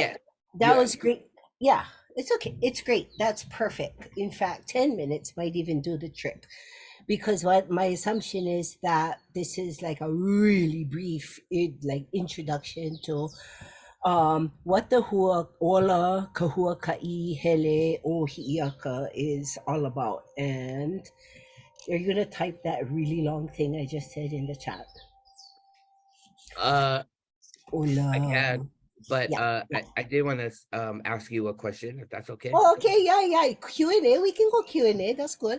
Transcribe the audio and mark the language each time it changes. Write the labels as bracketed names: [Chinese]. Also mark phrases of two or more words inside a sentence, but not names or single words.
[English] Yeah. that was great. Yeah, it's okay. It's great. That's perfect. In fact, 10 minutes might even do the trick. Because what my assumption is that this is like a really brief like introduction to what the Ola Ka Huakaʻihele o Hiʻiaka is all about. And you're gonna type that really long thing I just said in the chat. Ola. I can, but Yeah. I did want to ask you a question, if that's okay. Oh, okay, yeah. Q&A. We can go Q&A. That's good.